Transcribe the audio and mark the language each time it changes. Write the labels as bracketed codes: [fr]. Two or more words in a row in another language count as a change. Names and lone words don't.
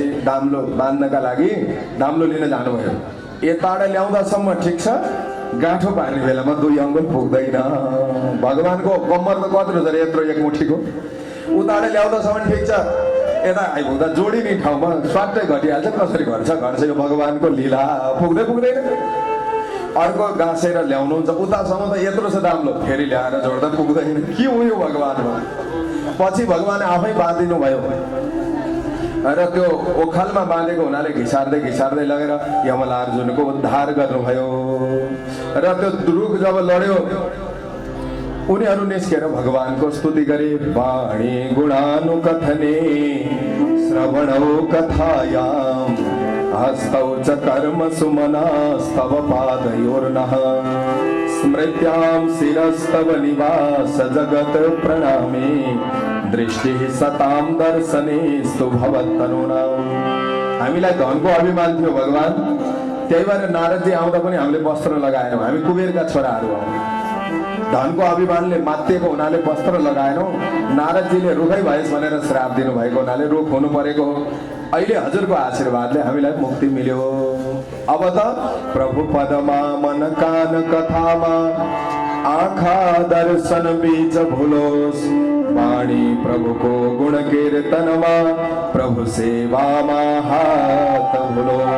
[ne] दाम्लो बाँध्नका लागि दाम्लो लिन जानुभयो यताबाट ल्याउँदासम्म ठिक छ गाँठो पार्ने बेलामा 2 अङ्गुल पुग्दैन भगवान्को कम्मर त कत्रो छ यत्रो एक मुठीको उताबाट ल्याउँदासम्म ठिक छ यता आइपुग्दा जोडिने ठाउँमा स्वाटै घटिहाल्छ कसरी घट्छ यो भगवान्को लीला पुग्दैन अर्को गाँसेर ल्याउनुहुन्छ उतासम्म त यत्रो छ दाम्लो फेरि ल्याएर जोड्दा पुग्दैन के हो यो भगवान्मा पछि भगवान् आफै बाँधिनु भयो र त्यो ओखलमा बाँधेको हुनाले घिसार्दै लगेर यमलार्जुनको उद्धार गर्नुभयो र त्यो रुख जब लड्यो उनीहरू निस्केर भगवानको स्तुति गरे [sa] वाणी गुणानुकथने श्रवणौ कथायाम हस्तौ च कर्म सुमनास्तव पादयोर्नः स्मृत्यां शिरस्तव निवास जगत प्रणामे दृष्टिः सतां दर्शनेस्तु भवत्तनूनां [ne] हामीलाई धनको अभिमान थियो भगवान् त्यही भएर नारदजी आउँदा पनि हामीले वस्त्र लगाएनौँ हामी कुबेरका छोराहरू हौ धनको अभिमानले मात्तिएको हुनाले वस्त्र लगाएनौँ नारदजीले रुखै भएछ भनेर श्राप दिनुभएको हुनाले रुख हुनु परेको हो अहिले हजुरको आशीर्वादले हामीलाई मुक्ति मिल्यो अब त प्रभु पदमा मन कान कथामा आँखा दर्शन बीच भुलोस् वाणी प्रभुको गुण कीर्तनमा प्रभु सेवामा हात भुलो